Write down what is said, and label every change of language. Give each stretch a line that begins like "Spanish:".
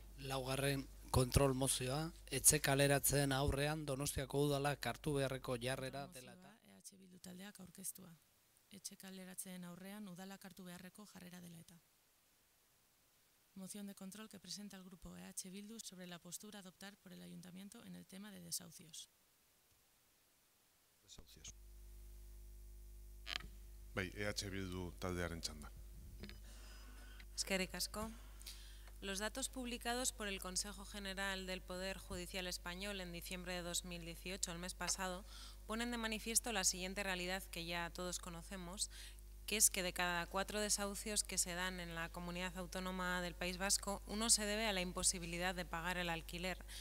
Basque: Laugarren kontrol mozioa, etxe kaleratzen aurrean Donostiako udalak hartu beharreko jarrera dela eta. EH Bildu taldeak aurkeztua. Etxe kaleratzen aurrean udalak hartu beharreko jarrera dela eta.
Spanish: Moción de control que presenta el grupo EH Bildu sobre la postura a adoptar por el Ayuntamiento en el tema de desahucios.
Basque: Bai, EH Bildu taldearen txanda. Eskerrik asko.
Spanish: Los datos publicados por el Consejo General del Poder Judicial Español en diciembre de 2018, el mes pasado, ponen de manifiesto la siguiente realidad que ya todos conocemos, que es que de cada 4 desahucios que se dan en la comunidad autónoma del País Vasco, uno se debe a la imposibilidad de pagar el alquiler.